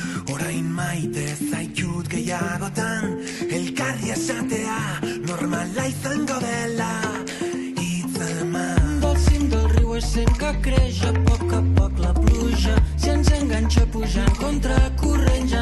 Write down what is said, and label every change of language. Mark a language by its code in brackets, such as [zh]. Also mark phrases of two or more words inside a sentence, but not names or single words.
[eu] Orain maite zaitut gehiagotan, elkarri esatea normala izango dela. [ca] Del cim del riu és sent que creix a poc la pluja, si ens enganxa pujant contra corrent